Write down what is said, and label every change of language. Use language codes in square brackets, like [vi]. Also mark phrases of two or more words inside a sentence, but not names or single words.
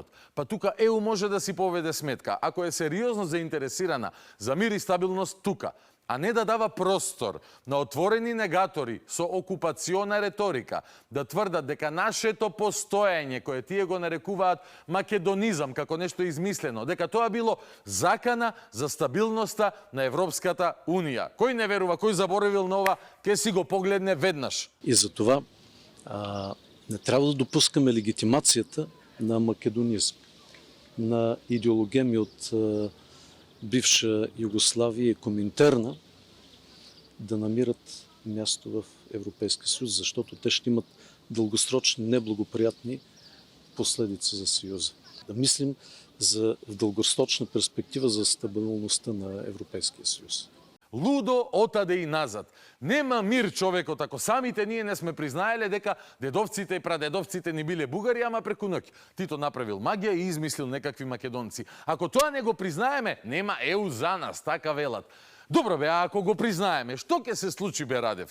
[mk] Па тука ЕУ може да си поведе сметка, ако е сериозно заинтересирана за мир и стабилност тука, а не да дава простор на отворени негатори со окупациона реторика, да тврдат дека нашето постоење, кое тие го нарекуваат македонизам како нешто измислено, дека тоа било закана за стабилноста на Европската Унија. Кој не верува, кој заборавил на ова, ке си го погледне веднаш. [bg] И за това не трябва да допускаме легитимацията на македонизм, на идеологеми от бивша Югославия и Коминтерна да намират място в Европейския съюз, защото те ще имат дългосрочни неблагоприятни последици за Съюза. Да мислим в дългосрочна перспектива за стабилността на Европейския съюз. [mk] Лудо отаде и назад. Нема мир човекот ако самите ние не сме признаеле дека дедовците и прадедовците ни биле бугари, ама преку ноќ. Тито направил магија и измислил некакви македонци. Ако тоа не го признаеме, нема ЕУ за нас, така велат. Добро бе, а ако го признаеме, што ќе се случи бе, Радев?